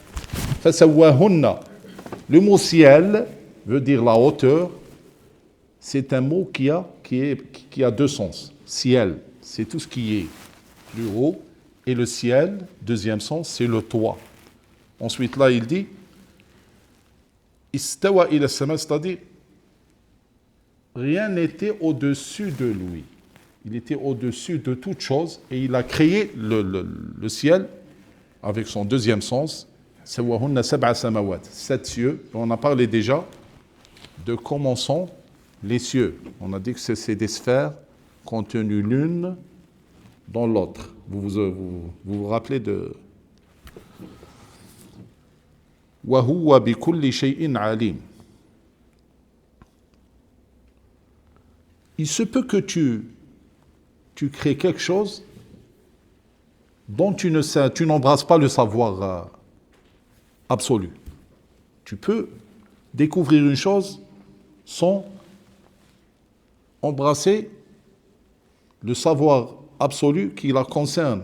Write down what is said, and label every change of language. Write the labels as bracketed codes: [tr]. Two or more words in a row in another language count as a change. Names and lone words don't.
[fr] Le mot ciel veut dire la hauteur. C'est un mot qui a deux sens. Ciel, c'est tout ce qui est plus haut. Et le ciel, deuxième sens, c'est le toit. Ensuite, là, il dit [ar] استوى إلى السماء, [fr] c'est-à-dire rien n'était au-dessus de lui. Il était au-dessus de toute chose et il a créé le ciel avec son deuxième sens. [ar] سواهن سبع سماوات, 7 cieux. [fr] On a parlé déjà de comment sont les cieux. On a dit que c'est des sphères contenues l'une dans l'autre. Vous rappelez de [ar] وهو بكل شيء عليم. [fr] Il se peut que tu crées quelque chose dont tu n'embrasses pas le savoir absolu. Tu peux découvrir une chose sans embrasser le savoir absolue qui la concerne.